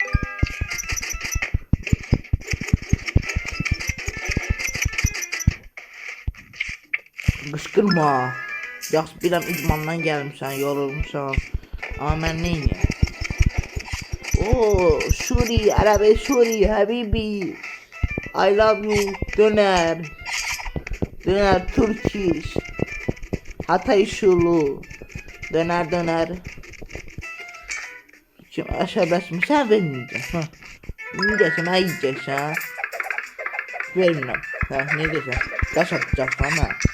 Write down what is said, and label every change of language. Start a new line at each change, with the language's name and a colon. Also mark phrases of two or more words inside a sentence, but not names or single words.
Azerbaijani: Qışqırma. Yaxşı biləm idmandan gəlmişsən, yorulmuşsan. Amma mən neyniyəm? Oo, Şuri, Ərəbi Şuri, Həbibi.
English: I love you,
Turkish: döner. Döner Turkish. Hatay şulu. Döner. Kim aşağıdasın? Sen vermeyeceksin. Ha. Yiyeceksin, ha yiyeceksin ha. Vermem. Ha, ne diyeceksin? Taş atacaksın ha.